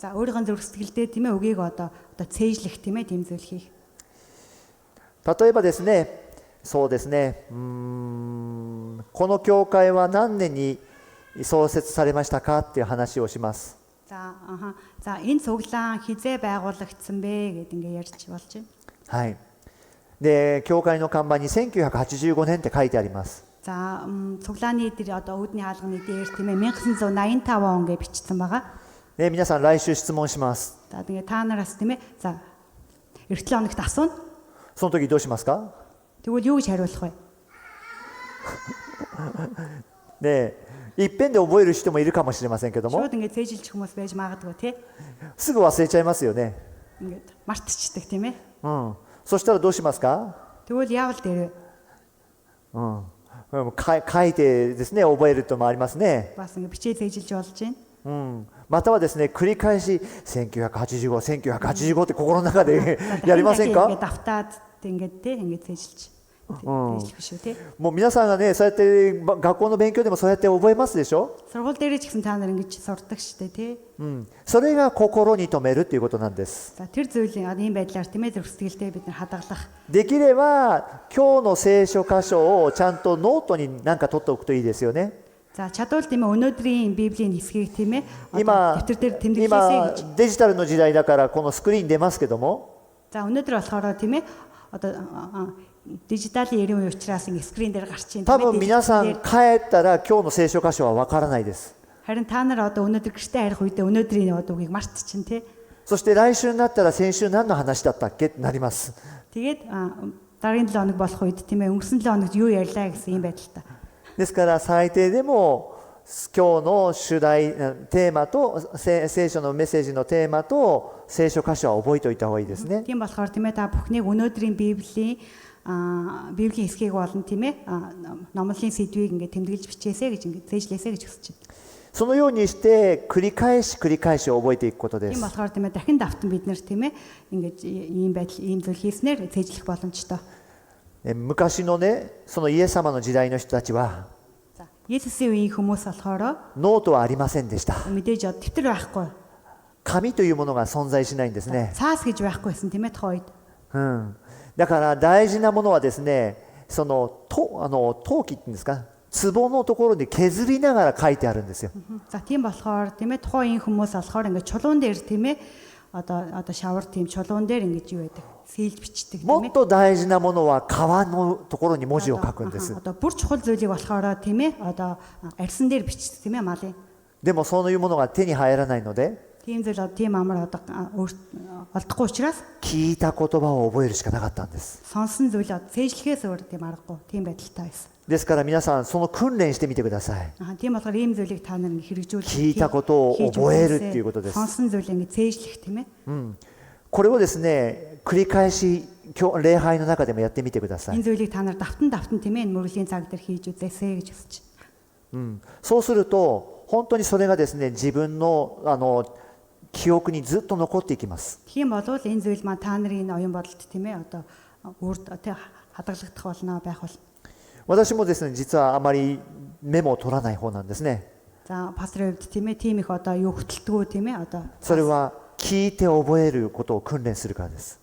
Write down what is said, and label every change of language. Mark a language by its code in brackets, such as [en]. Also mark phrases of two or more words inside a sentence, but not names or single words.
[mn] За өөрийнхөө зүрх сэтгэлдээ тийм ээ үгийг одоо цээжлэх тийм ээ тийм зүйл хийх. [ja] 例えばですね、そうですね、この教会は何年に創設されましたかっていう話をします。 [mn] За энэ цуглаан хизээ байгуулагдсан бэ гэд ингээ ярьж болж байна. [ja] はい。で、教会の看板に1985年って書いてあります。 [mn] За цуглааны дээр одоо үүдний хаалганы дээр тийм ээ 1985 он гэж бичсэн байгаа. [ja] で、皆さん来週質問します。 [mn] За тэгээ та нараас тийм ээ за эх 7 хоногт асууна. [ja] その時どうしますか？ [mn] Тэгвэл юу гэж хариулах вэ? [ja] で、いっぺんで覚える人もいるかもしれませんけども、 [mn] Шууд ингээ цээжилчих хүмүүс байж магадгүй тий. [ja] すぐ忘れちゃいますよね。 [mn] Ингээд мартчихдаг тийм ээ. [ja] そしたらどうしますか？ [mn] Тэгвэл яавал дээр [ja] 書いてですね覚えるともありますね。 [mn] бас ингээ бичээ цээжилж болж байна. [ja] またはですね繰り返し1985、1985って心の中でやりませんか？ [mn] Ингээ давтаад ингээд тий ингээ цээжилж. [ja] もう皆さんがねそうやって学校の勉強でもそうやって覚えますでしょ？ [mn] Сургууль дээр ч гэсэн та нар ингэж сурдаг шүү дээ тий. [ja] それが心に留めるということなんです。 [mn] За тэр зүйлийн ийм байдлаар тийм ээ зүрх сэтгэлдээ бид нар хадгалах. [ja] できれば今日の聖書箇所をちゃんとノートに何か取っておくといいですよね。 [mn] За чадвал тийм ээ өнөөдрийн библийн хэсгийг тийм ээ [ja] 今 [mn] дэвтэр дээр тэмдэглэсэй гэж. [ja] デジタルの時代だからこのスクリーン出ますけども、 [mn] За өнөөдөр болохоор тийм ээ одоо дижиталын ирэн үе учраас ингэ скрин дээр гарч ийн. [ja] 多分皆さん帰ったら今日の聖書箇所はわからないです。 [mn] Харин та нар одоо өнөөдөр гэртээ харих үедээ өнөөдрийн одоо үгийг мартчихин тий. [ja] そして来週になったら先週何の話だったっけってなります。 [mn] Тэгээд дараагийн 7 хоног болох үед тийм ээ өнгөрсөн 7 хоногт юу ярьлаа гэсэн юм байдалтай. [ja] ですから最低でも今日の主題テーマと聖書のメッセージのテーマと聖書箇所は覚えておいた方がいいですね。 [mn] Тийм болохоор тийм ээ та бүхнийг өнөөдрийн библийн хэсгийг болон тийм ээ номлын сэдвийг ингэ тэмдэглэж бичээсэй гэж ингэ зээжлээсэй гэж хүсэж байна. [ja] そのようにして繰り返し覚えていくことで [mn] Тийм [ja] す。 [mn] болохоор тийм ээ дахин давтан бид нар тийм ээ ингэж ийм байдал ийм зүйл хийснээр зээжлэх боломжтой. [ja] 昔のねそのイエス様の時代の人たちは [mn] За Есүсийн үеийн хүмүүс болохоор [ja] ノートはありませんでした。 [mn] мэдээж дэвтэр байхгүй. [ja] 紙というものが存在しないんですね。 [mn] Цаас гэж байхгүй байсан тийм ээ тухайн үед. [ja] だから大事なものはですねその陶器っていうんですか、壺のところに削りながら書いてあるんですよ。 [mn] За тийм болохоор тийм ээ тухайн үеийн хүмүүс болохоор ингэ чулуун дээр тийм ээ одоо шавар тийм чулуун дээр ингэж юу байдаг сэлж бичдэг тийм [ja] も [mn] ээ. [ja] っと大事なものは革のところに文字を書くんです。 [mn] Одоо бүр чухал зүйлийг болохоор тийм ээ одоо арьсан дээр бичдэг тийм ээ малын. [ja] でもそういうものが手に入らないので [mn] Тийм зүйл тийм амар одоо олдохгүй учраас [ja] 聞いた言葉を覚えるしかなかったんです。 [mn] сонсон зүйл цээжлэхээс өөр тийм аргагүй тийм байдалтай байсан. [ja] ですから皆さんその訓練してみてください。 [mn] Тийм болохоор ийм зүйлийг та нар хэрэгжүүлж [ja] 聞いたことを覚えるっていうことです。 [mn] сонсон зүйл ингэ цээжлэх тийм ээ. [ja] これをですね繰り返し礼拝の中でもやってみてください。 [mn] Энэ зүйлийг та нар давтан тийм ээ энэ мөрөлийн цаг дээр хийж үзээсэй гэж хүсэж байна. [ja] そうすると本当にそれがですね自分の記憶にずっと残っていきます。 [mn] Тийм болвол энэ зүйл маань та нарын энэ оюун бодолд тийм ээ одоо үрд хадгалагдах болно байх бол. [ja] 私もですね実はあまりメモを取らない方なんですね。 [mn] За пасторын хувьд тийм ээ тийм их одоо юу хөтэлдэггүй тийм ээ одоо [ja] それは聞いて覚えることを訓練するからです。